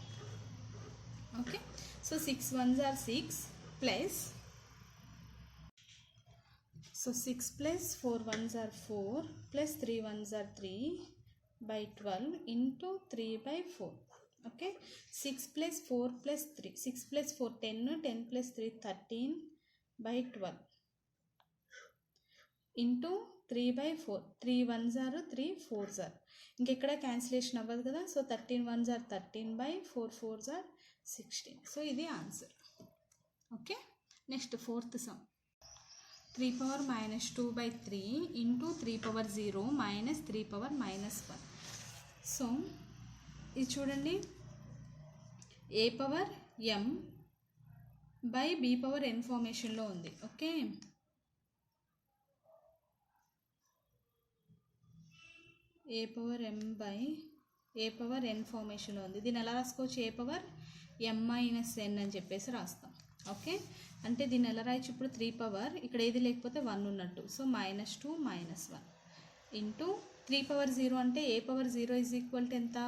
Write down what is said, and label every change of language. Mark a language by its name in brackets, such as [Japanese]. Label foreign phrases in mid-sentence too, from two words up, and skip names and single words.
[English] okay, so 6 1s are 6 plus, so 6 plus 4 1s are 4 plus 3 1s are 3/12 into 3/4. okay, 6 plus 4 plus 3 6 plus 4 10 10 plus 3 13/12 into 3/4, 3 1s are 3 4s are, [Telugu] ఇంకెక్కడ క్యాన్సిలేషన్ అవ్వదు కదా. [English] so 13 1s are 13/4 4s are 16. సో ఇది ఆన్సర్. okay, next fourth sum. 3 power minus 2/3 into 3 power 0 minus 3 power minus 1. [Telugu] సో ఇది చూడండి, [English] a power m by b power n ఫార్మేషన్లో ఉంది. ఓకే, a power m by a power n ఫార్మేషన్లో [Telugu] ఉంది. దీన్ని ఎలా రాసుకోవచ్చు? [English] a power m minus n [Telugu] అని చెప్పేసి రాస్తాం. ఓకే, అంటే దీన్ని ఎలా రాయొచ్చు? ఇప్పుడు 3 పవర్ ఇక్కడ ఏది లేకపోతే 1 ఉన్నట్టు. [English] so -2 -1 into 3 power 0 [Telugu] అంటే [English] a power 0 is equal to [Telugu] ఎంత?